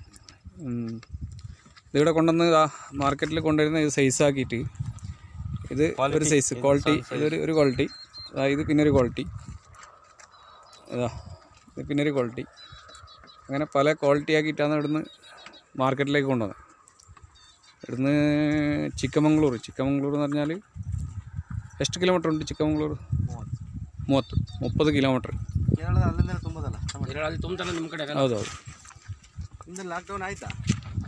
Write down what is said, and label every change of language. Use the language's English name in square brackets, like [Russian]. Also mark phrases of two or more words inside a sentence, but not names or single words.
[Malayalam] ഇതിവിടെ കൊണ്ടുവന്ന് മാർക്കറ്റിൽ കൊണ്ടുവരുന്ന ഇത് സൈസാക്കിയിട്ട് ഇത് ഒരു സൈസ് ക്വാളിറ്റി, ഇതൊരു ക്വാളിറ്റി, ഇത് പിന്നെ ഒരു ക്വാളിറ്റി, ഇത് പിന്നെ ഒരു ക്വാളിറ്റി, അങ്ങനെ പല ക്വാളിറ്റി ആക്കിയിട്ടാണ് ഇവിടുന്ന് മാർക്കറ്റിലേക്ക് കൊണ്ടുവന്നത്. ഇവിടുന്ന് ചിക്കമംഗ്ലൂർ എന്ന് പറഞ്ഞാൽ [Kannada] ಎಷ್ಟು ಕಿಲೋಮೀಟ್ರ್ ಉಂಟು ಚಿಕ್ಕಮಗಳೂರು? 30 ಕಿಲೋಮೀಟ್ರ್. ಕೇರಳದಲ್ಲಿ ತುಂಬ ಹೌದೌದು. ಲಾಕ್ಡೌನ್ ಆಯ್ತಾ?